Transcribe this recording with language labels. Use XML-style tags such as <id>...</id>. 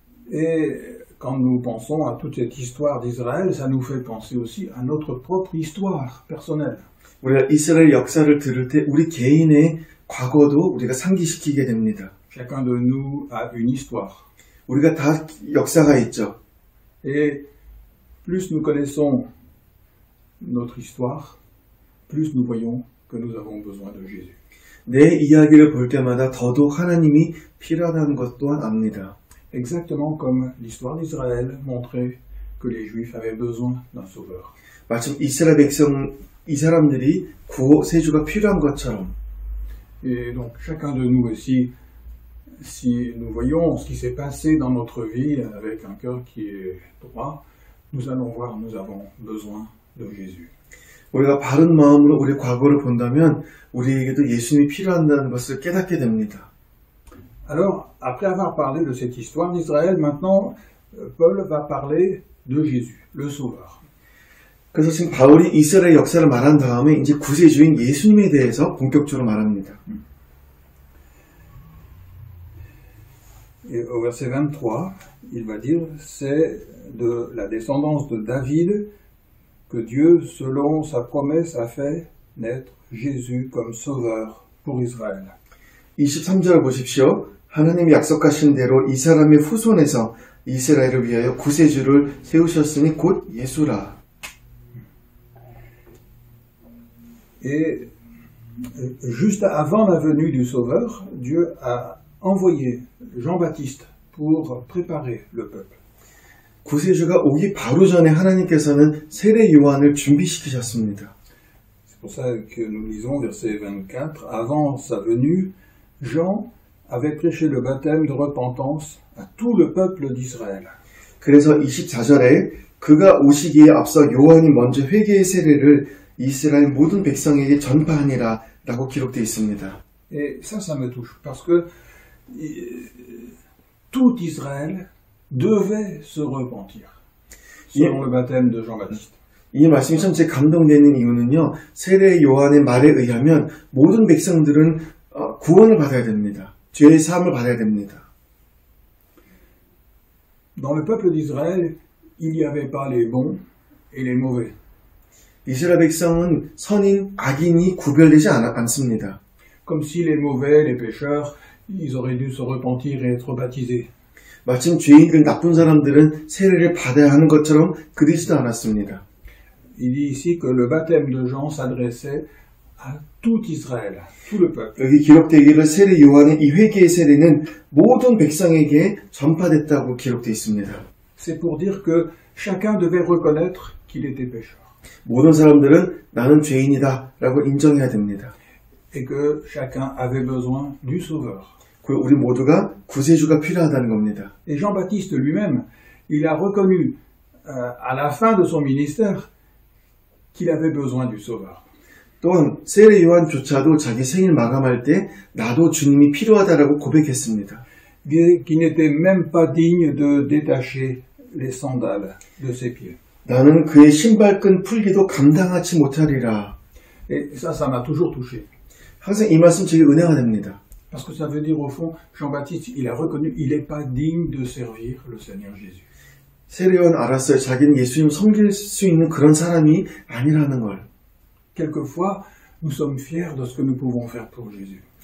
<fr>Et quand nous pensons à toute cette histoire d'Israël, ça nous fait penser aussi à notre propre histoire personnelle.</fr> <ko>우리가 이스라엘 역사를 들을 때 우리 개인의 과거도 우리가 상기시키게 됩니다.</ko> <fr>Chacun de nous a une histoire.</fr> <ko>우리가 다 역사가 있죠.</ko> <fr>Et plus nous connaissons notre histoire, plus nous voyons que nous avons besoin de Jésus.</fr> <ko>내 이야기를 볼 때마다 더더욱 하나님이 필요하다는 것 또한 압니다.</ko> <fr>Exactement comme l'histoire d'Israël montrait que les Juifs avaient besoin d'un sauveur.</fr> <ko>마침 이스라엘 백성, 이 사람들이 구세주가 필요한 것처럼</ko> <fr>Et donc chacun de nous aussi, si nous voyons ce qui s'est passé dans notre vie avec un cœur qui est droit, nous allons voir, nous avons besoin de Jésus.</fr> <ko>우리가 바른 마음으로 우리 과거를 본다면 우리에게도 예수님이 필요한다는 것을 깨닫게 됩니다.</ko> <fr>Alors, après avoir parlé de cette histoire d'Israël, maintenant, Paul va parler de Jésus, le Sauveur.</fr> <ko>그래서 지금 바울이 이스라엘 역사를 말한 다음에 이제 구세주인 예수님에 대해서 본격적으로 말합니다.</ko> <fr>Et au verset 23, il va dire, c'est de la descendance de David que Dieu, selon sa promesse, a fait naître Jésus comme sauveur pour Israël.</fr> <ko>23절 보십시오. 하나님이 약속하신 대로 이 사람의 후손에서 이스라엘을 위하여 구세주를 세우셨으니 곧 예수라.</ko> <fr>Et juste avant la venue du Sauveur, Dieu a envoyé Jean-Baptiste pour préparer le peuple.</fr> <ko>구세주가 오기 바로 전에 하나님께서는 세례 요한을 준비시키셨습니다.</ko> <fr>C'est pour ça que nous lisons verset 24. Avant sa venue, Jean avait prêché le baptême de repentance à tout le peuple d'Israël.</fr> <ko>그래서 24절에 그가 오시기에 앞서 요한이 먼저 회개의 세례를 이스라엘 모든 백성에게 전파하니라 라고 기록되어 있습니다.</ko> <fr>Et ça me touche, parce que tout Israël devait se repentir, selon le baptême de Jean-Baptiste.</fr> <ko>이 말씀이 참 제 감동되는 이유는요. 세례 요한의 말에 의하면 모든 백성들은 구원을 받아야 됩니다. 죄의 사함을 받아야 됩니다.</ko> <fr>Dans le peuple d'Israël, il n'y avait pas les bons et les mauvais.</fr> <ko>이스라엘 백성은 선인, 악인이 구별되지 않습니다.</ko> <fr>Comme si les mauvais, les pécheurs, ils auraient dû se repentir et être baptisés.</fr> <ko>마침 죄인들, 나쁜 사람들은 세례를 받아야 하는 것처럼 그러지도 않았습니다.</ko> <fr>Il dit ici que le baptême de Jean s'adressait à tout Israël, tout le peuple.</fr> <ko>여기 기록되기를 세례 요한의 이 회개의 세례는 모든 백성에게 전파됐다고 기록되어 있습니다.</ko> <fr>C'est pour dire que chacun devait reconnaître qu'il était pécheur.</fr> <ko>모든 사람들은 나는 죄인이다 라고 인정해야 됩니다.</ko> <fr>Et que chacun avait besoin du Sauveur.</fr> <ko>그리고 우리 모두가 구세주가 필요하다는 겁니다.</ko> <fr>Et Jean-Baptiste lui-même, il a reconnu à la fin de son ministère qu'il avait besoin du Sauveur.</fr> <ko>또한 세례 요한조차도 자기 생일 마감할 때 나도 주님이 필요하다라고 고백했습니다.</ko> <fr>Qui n'était même pas digne de détacher les sandales de ses pieds.</fr> <ko>나는 그의 신발끈 풀기도 감당하지 못하리라.</ko> <fr>Et ça m'a toujours touché.</fr> <ko>항상 이 말씀 제게 은혜가 됩니다.</ko> <fr>Parce que ça veut dire au fond, Jean-Baptiste, il a reconnu, il n'est pas digne de servir le Seigneur Jésus.</fr> <ko>세례 요한 알았어요. 자기는 예수님 섬길 수 있는 그런 사람이 아니라는 걸.</ko> <fr>Quelquefois, nous sommes fiers de ce que nous pouvons faire pour Jésus.</fr>